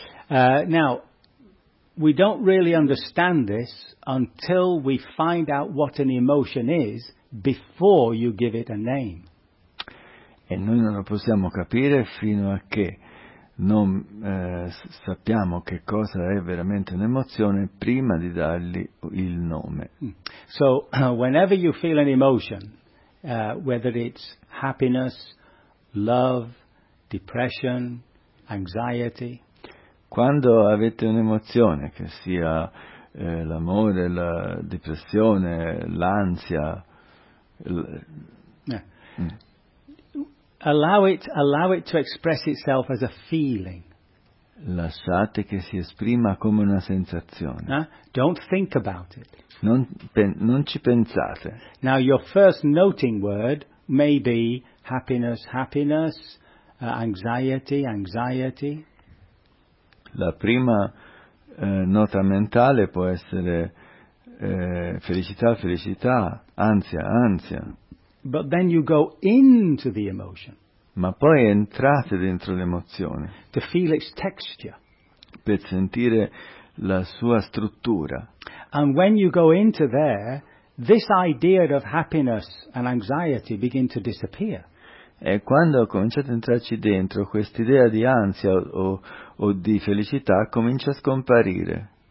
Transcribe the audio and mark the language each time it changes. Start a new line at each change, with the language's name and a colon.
English: Now, we don't really understand this until we find out what an emotion is before you give it a name.
Italian: E noi non lo possiamo capire fino a che non sappiamo che cosa è veramente un'emozione prima di dargli il nome.
English: So, whenever you feel an emotion, whether it's happiness, love, depression, anxiety,
Italian: quando avete un'emozione, che sia l'amore, la depressione, l'ansia,
English: allow it to express itself as a feeling.
Italian: Lasciate che si esprima come una sensazione.
English: Don't think about it.
Italian: Non ci pensate.
English: Now your first noting word may be happiness, anxiety.
Italian: La prima nota mentale può essere felicità, ansia.
English: But then you go into the emotion.
Italian: Ma poi entrate dentro l'emozione.
English: To feel its texture.
Italian: Per sentire la sua struttura.
English: And when you go into there, this idea of happiness and anxiety begin to disappear.
Italian: E quando cominciate ad entrarci dentro, quest'idea di ansia o di felicità comincia a scomparire.